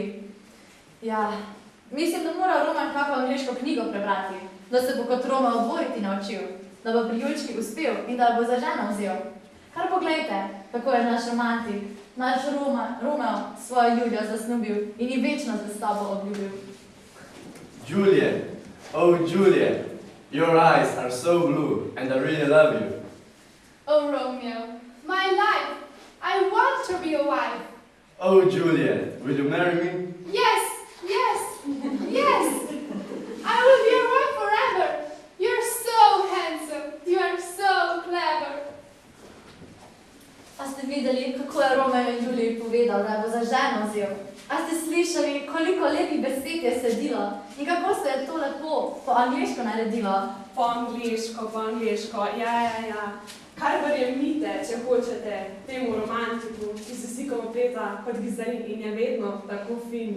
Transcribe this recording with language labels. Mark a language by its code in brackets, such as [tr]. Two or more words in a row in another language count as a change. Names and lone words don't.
[sl] Ja, mislim, da mora Roman kako angleško knjigo prebrati, da se bo kot Roma odvojiti naučil, da bo pri Julčki uspel in da bo za ženo vzel. Kar poglejte, kako je naš romantik, naš Romeo svojo Julijo zasnubil in ji večno zvestobo obljubil. [en] Juliet, oh Juliet, your eyes are so blue and I really love you. Oh, Romeo, my life, I want to be a wife. Oh Juliet, will you marry me? Yes, yes, yes. I will be your wife forever. You're so handsome. You are so clever. [sl] A ste videli, kako je Romeo in Juliji povedal, da bo za ženo vzel? A ste slišali, koliko lepih besed je sedilo in kako se je to lepo po angleško naredilo? Po angleško, ja. Kar verjemite, če hočete, temu romantiku, ki se sikom opleta kot gizarin in je vedno tako fin.